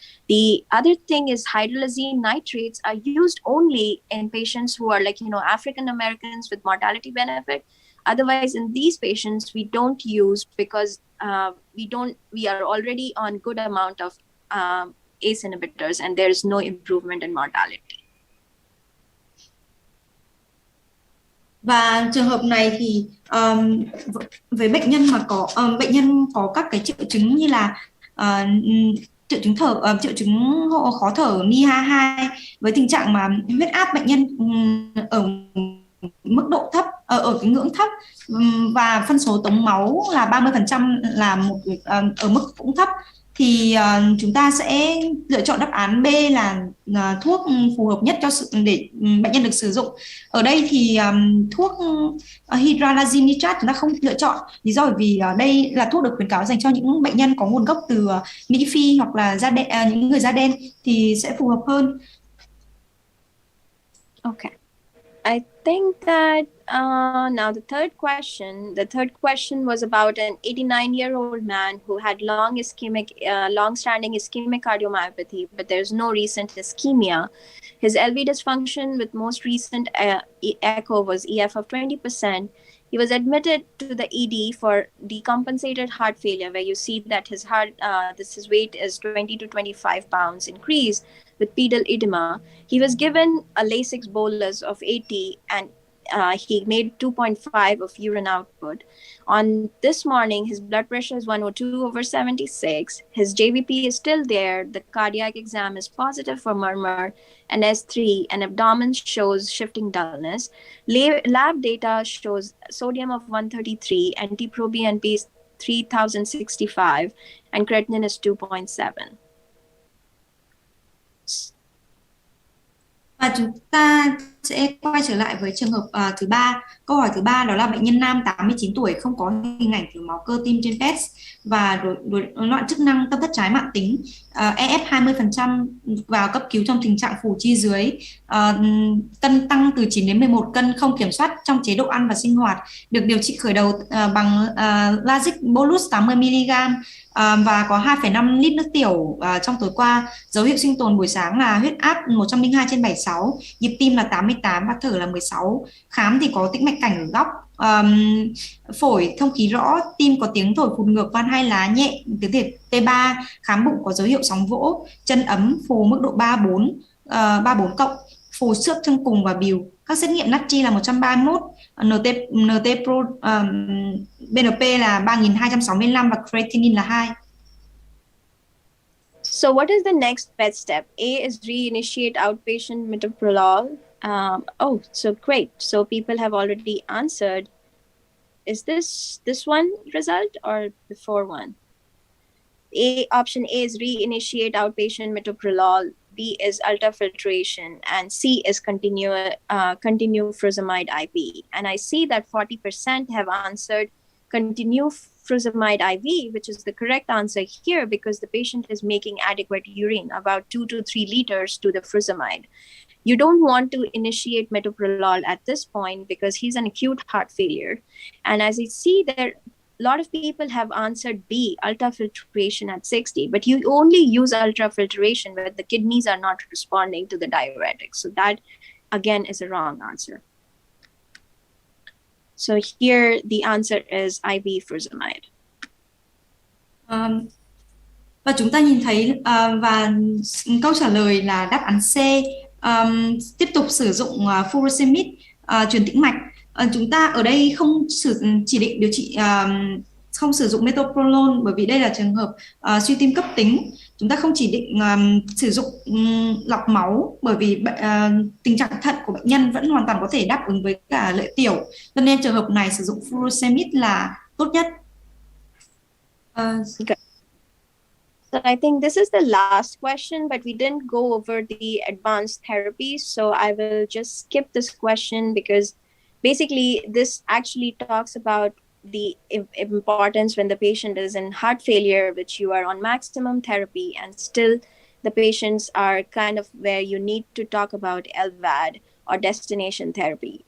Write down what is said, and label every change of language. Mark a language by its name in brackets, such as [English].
[English] The other thing is hydralazine nitrates are used only in patients who are African Americans with mortality benefit. Otherwise, in these patients, we don't use because we are already on good amount of ACE inhibitors and there is no improvement in mortality. [Vietnamese] Và trường hợp này thì với bệnh nhân mà bệnh nhân có các cái triệu chứng như là triệu chứng khó thở NIH2 với tình trạng mà huyết áp bệnh nhân ở mức độ thấp, ở cái ngưỡng thấp và phân số tống máu là 30% là ở mức cũng thấp, thì chúng ta sẽ lựa chọn đáp án B là thuốc phù hợp nhất để bệnh nhân được sử dụng. Ở đây thì thuốc hydralazine nitrat chúng ta không lựa chọn, lý do bởi vì đây là thuốc được khuyến cáo dành cho những bệnh nhân có nguồn gốc từ Mỹ Phi hoặc là những người da đen thì sẽ phù hợp hơn. [English] Okay. I think that now the third question was about an 89-year-old man who had long-standing ischemic cardiomyopathy, but there's no recent ischemia. His LV dysfunction with most recent echo was EF of 20%. He was admitted to the ED for decompensated heart failure, where you see that his weight is 20 to 25 pounds increase with pedal edema. He was given a Lasix bolus of 80 and he made 2.5 of urine output. On this morning, his blood pressure is 102/76. His JVP is still there. The cardiac exam is positive for murmur and S3, and abdomen shows shifting dullness. Lab data shows sodium of 133, NT-proBNP is 3065, and creatinine is 2.7. [Vietnamese] Và chúng ta sẽ quay trở lại với trường hợp thứ ba. Câu hỏi thứ ba đó là bệnh nhân nam 89 tuổi không có hình ảnh thiếu máu cơ tim trên PET và rối loạn chức năng tâm thất trái mãn tính, EF 20%, vào cấp cứu trong tình trạng phù chi dưới, cân tăng từ 9 đến 11 cân, không kiểm soát trong chế độ ăn và sinh hoạt, được điều trị khởi đầu bằng Lasix bolus 80mg và có 2,5 lít nước tiểu trong tối qua. Dấu hiệu sinh tồn buổi sáng là huyết áp 102/76, nhịp tim là 88 và thở là 16. Khám thì có tĩnh mạch cảnh ở góc, phổi thông khí rõ, tim có tiếng thổi phụt ngược, van hai lá nhẹ, tiếng thệt T3, khám bụng có dấu hiệu sóng vỗ, chân ấm, phù mức độ 3-4, 3-4 cộng, phù xước chân cùng và bìu. Các xét nghiệm natri là 131, NT Pro, BNP là 3265 và creatinine là 2. [English] So what is the next best step? A is reinitiate outpatient metoprolol. So great. So people have already answered. Is this one result or before one? Option A is reinitiate outpatient metoprolol. B is ultrafiltration, and C is continue furosemide IV. And I see that 40% have answered continue furosemide IV, which is the correct answer here because the patient is making adequate urine, about 2 to 3 liters to the furosemide. You don't want to initiate metoprolol at this point because he's an acute heart failure. And as I see there, a lot of people have answered B, ultrafiltration at 60, but you only use ultrafiltration when the kidneys are not responding to the diuretics. So that, again, is a wrong answer. So here, the answer is IV furosemide. [Vietnamese] Và chúng ta nhìn thấy và câu trả lời là đáp án C. Tiếp tục sử dụng furosemide truyền tĩnh mạch. Chúng ta ở đây không chỉ định điều trị, không sử dụng metoprolol bởi vì đây là trường hợp suy tim cấp tính. Chúng ta không chỉ định sử dụng lọc máu bởi vì tình trạng thận của bệnh nhân vẫn hoàn toàn có thể đáp ứng với cả lợi tiểu, cho nên trường hợp này sử dụng furosemide là tốt nhất. [English] So I think this is the last question, but we didn't go over the advanced therapy. So I will just skip this question because basically this actually talks about the importance when the patient is in heart failure, which you are on maximum therapy and still the patients are kind of where you need to talk about LVAD or destination therapy.